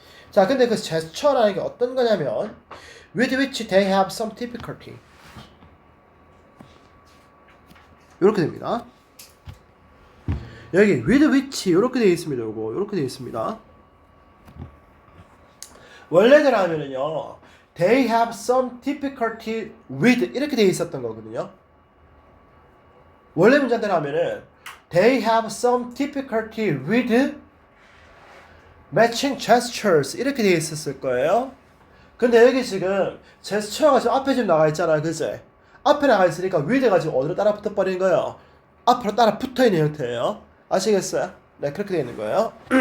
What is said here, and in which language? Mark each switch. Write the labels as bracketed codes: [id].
[ko] 자, 근데 그 제스처라는 게 어떤 거냐면 [en] with which they have some difficulty [ko] 이렇게 됩니다. 여기 [en] with which [ko] 이렇게 되어 있습니다. 요거 이렇게 되어 있습니다. 원래대로 하면은요. [en] They have some difficulty with [ko] 이렇게 돼 있었던 거거든요. 원래 문장대로 하면은 [en] They have some difficulty with matching gestures [ko] 이렇게 돼 있었을 거예요. 근데 여기 지금 제스처가 지금 앞에 지금 나가 있잖아요. 그치? 앞에 나가 있으니까 with가 지금 어디로 따라 붙어 버린 거예요? 앞으로 따라 붙어 있는 형태예요. 아시겠어요? 네, 그렇게 되어 있는 거예요.